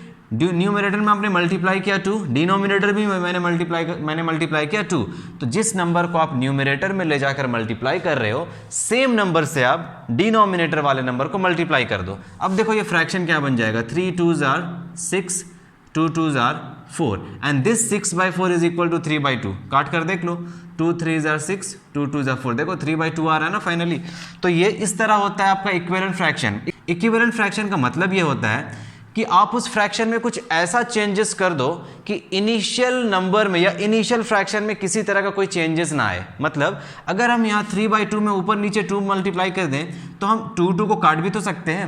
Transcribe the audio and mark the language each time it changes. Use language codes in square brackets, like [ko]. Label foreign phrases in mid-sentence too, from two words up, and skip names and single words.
[hi] न्यूमरेटर में आपने मल्टीप्लाई किया 2, डिनोमिनेटर भी मैंने मल्टीप्लाई किया 2, तो जिस नंबर को आप न्यूमरेटर में ले जाकर मल्टीप्लाई कर रहे हो [en] same number [hi] से आप डिनोमिनेटर वाले नंबर को मल्टीप्लाई कर दो। अब देखो ये फ्रैक्शन क्या बन जाएगा, 3 2 ज़ा 6, [en] 2 2s are 4 and this 6/4 is equal to 3/2. [hi] काट कर देख लो, [en] 2 3s are 6, 2 2s are 4. [hi] देखो 3/2 आ रहा है ना फाइनली. तो ये इस तरह होता है आपका [en] equivalent fraction. equivalent fraction [hi] का मतलब ये होता है कि आप उस फ्रैक्शन में कुछ ऐसा चेंजेस कर दो कि [en] initial number [hi] में या [en] initial fraction [hi] में किसी तरह का कोई चेंजेस ना आए. मतलब अगर हम यहाँ 3/2 में ऊपर नीचे 2 मल्टीप्लाई कर दें तो हम 2 2 को काट भी तो सकते हैं.